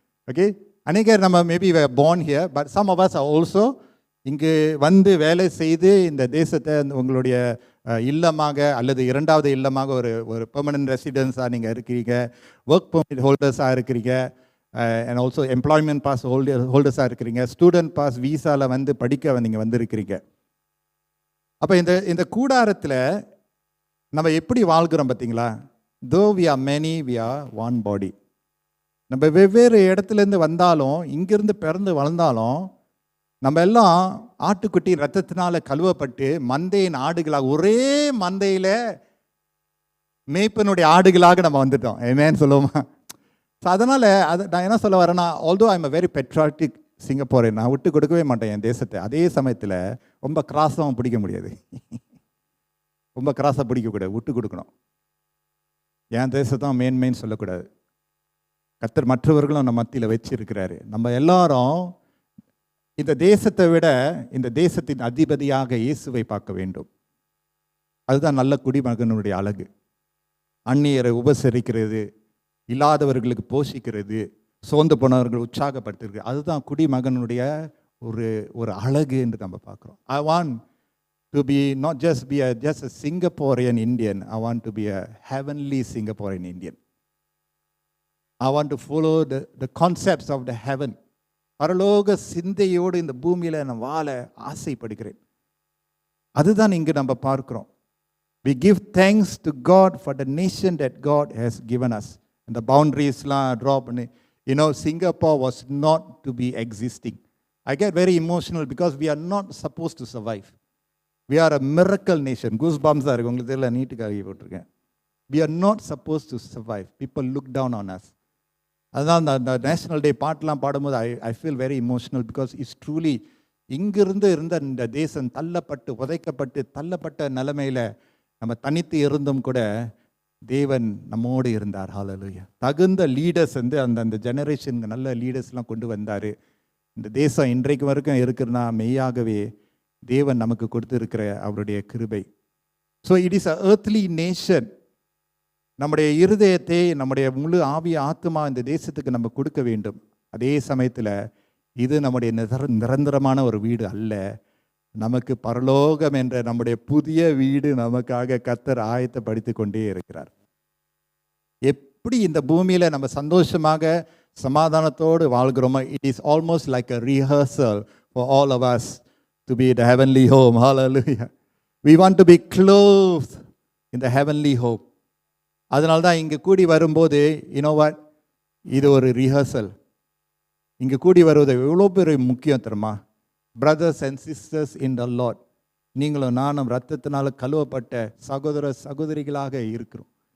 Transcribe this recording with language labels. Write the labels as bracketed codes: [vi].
[ta] Okay, அநேகர் நம்ம [en] maybe born here, but some of us are also [ta] இங்கு வந்து வேலை செய்து இந்த தேசத்தை உங்களுடைய இல்லமாக அல்லது இரண்டாவது இல்லமாக ஒரு பெர்மனன்ட் ரெசிடென்ஸாக நீங்கள் இருக்கிறீங்க, ஒர்க் பெர்மிட் ஹோல்டர்ஸாக இருக்கிறீங்க, [en] and also [ta] எம்ப்ளாய்மெண்ட் பாஸ் ஹோல்டர்ஸாக இருக்கிறீங்க, ஸ்டூடெண்ட் பாஸ் வீசாவில் வந்து படிக்க நீங்கள் வந்திருக்கிறீங்க. அப்போ இந்த கூடாரத்தில் நம்ம எப்படி வாழ்கிறோம் பார்த்தீங்களா? [en] Though we are many, we are one body. [ta] நம்ம வெவ்வேறு இடத்துலேருந்து வந்தாலும், இங்கிருந்து பிறந்து வளர்ந்தாலும், நம்ம எல்லாம் ஆட்டுக்குட்டி ரத்தத்தினால கழுவப்பட்டு மந்தையின் ஆடுகளாக, ஒரே மந்தையில் மேய்ப்பனுடைய ஆடுகளாக நம்ம வந்துட்டோம். ஏமேன்னு சொல்லுவோமா? ஸோ அதனால் நான் என்ன சொல்ல வரேன்னா, [en] although I am a very patriotic [ta] சிங்கப்பூரை, நான் விட்டு கொடுக்கவே மாட்டேன் என் தேசத்தை. அதே சமயத்தில் ரொம்ப கிராஸாகவும் பிடிக்க முடியாது. ரொம்ப கிராஸாக பிடிக்கக்கூடாது, விட்டு கொடுக்கணும். என் தேசத்தான் மேன்மைன்னு சொல்லக்கூடாது. கர்த்தர் மற்றவர்களும் நம்ம மத்தியில் வச்சிருக்கிறாரு. நம்ம எல்லாரும் இந்த தேசத்தை விட இந்த தேசத்தின் அதிபதியாக இயேசுவை பார்க்க வேண்டும். அதுதான் நல்ல குடிமகனுடைய அழகு. அந்நியரை உபசரிக்கிறது, இல்லாதவர்களுக்கு போஷிக்கிறது, சோர்ந்து போனவர்கள் உற்சாகப்படுத்துறது, அதுதான் குடிமகனுடைய ஒரு அழகு என்று நம்ம பார்க்குறோம். [en] I want to be not just a Singaporean Indian. I want to be a heavenly Singaporean Indian. I want to follow the concepts of the heaven. [ta] பரலோக சிந்தையோடு இந்த பூமியில் நான் வாழ ஆசைப்படுகிறேன். அதுதான் இங்கு நம்ம பார்க்கிறோம். [en] We give thanks to God for the nation that God has given us. And the boundariesலாம் draw பண்ணி, you know, Singapore was not to be existing. I get very emotional because we are not supposed to survive. We are a miracle nation. Goosebumps are [ta] உங்களுக்கு தெரியல, நீட்டுக்காக போட்டிருக்கேன். [en] We are not supposed to survive. People look down on us. [ta] அதுதான் அந்த national டே பாட்டெலாம் பாடும்போது [en] I feel very emotional because it's truly [ta] இங்கிருந்து இருந்த இந்த தேசம் தள்ளப்பட்ட நிலைமையில் நம்ம தனித்து இருந்தும் கூட தேவன் நம்மோடு இருந்தார். ஹல்லேலூயா. தகுந்த லீடர்ஸ் வந்து அந்த ஜெனரேஷனுக்கு நல்ல லீடர்ஸ்லாம் கொண்டு வந்தார். இந்த தேசம் இன்றைக்கு வரைக்கும் இருக்குன்னா மெய்யாகவே தேவன் நமக்கு கொடுத்திருக்கிற அவருடைய கிருபை. [en] So it is a earthly nation. [ta] நம்முடைய இருதயத்தை, நம்முடைய முழு ஆவிய ஆத்மா இந்த தேசத்துக்கு நம்ம கொடுக்க வேண்டும். அதே சமயத்தில் இது நம்முடைய நிரந்தரமான ஒரு வீடு அல்ல. நமக்கு பரலோகம் என்ற நம்முடைய புதிய வீடு நமக்காக கர்த்தர் ஆயத்தப்படுத்தி கொண்டே இருக்கிறார். எப்படி இந்த பூமியில் நம்ம சந்தோஷமாக சமாதானத்தோடு வாழ்கிறோமோ, [en] It is almost like a rehearsal for all of us to be the heavenly home. Hallelujah. We want to be clothed in the heavenly home. [ta] அதனால தான் இங்கே கூடி வரும்போது, [en] you know what, [ta] இது ஒரு ரிஹர்சல். இங்கே கூடி வருவது எவ்வளோ பெரிய முக்கியம் தெரியுமா? [en] brothers and sisters in the Lord, [ta] நீங்களும் நானும் ரத்தத்தினால கழுவப்பட்ட சகோதரிகளாக இருக்கிறோம்.